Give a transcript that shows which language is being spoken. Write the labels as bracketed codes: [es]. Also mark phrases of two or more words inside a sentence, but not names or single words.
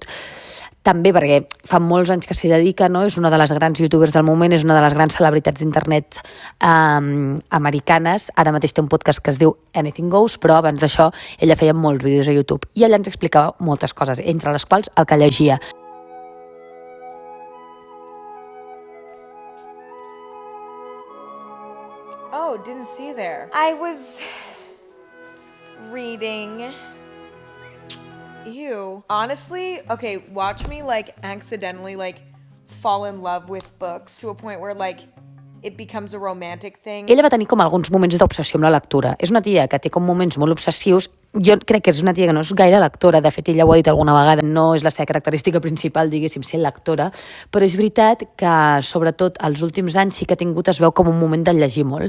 [ca] També perquè fa molts anys que s'hi dedica, no? És una de les grans youtubers del moment, és una de les grans celebritats d'internet americanes. Ara mateix té un podcast que es diu Anything Goes, però abans d'això ella feia molts vídeos a YouTube i ella ens explicava moltes coses, entre les quals el que llegia. [en] Oh, didn't see there. I was reading. Ew. Honestly, okay, watch me accidentally fall in love with books to a point where it becomes a romantic thing. [ca] Ella va tenir com alguns moments d'obsessió amb la lectura. És una tia que té com moments molt obsessius. Jo crec que és una tia que no és gaire lectora, de fet ella ho ha dit alguna vegada, no és la seva característica principal, diguéssim, ser lectora, però és veritat que sobretot els últims anys sí que ha tingut, es veu com un moment de llegir molt.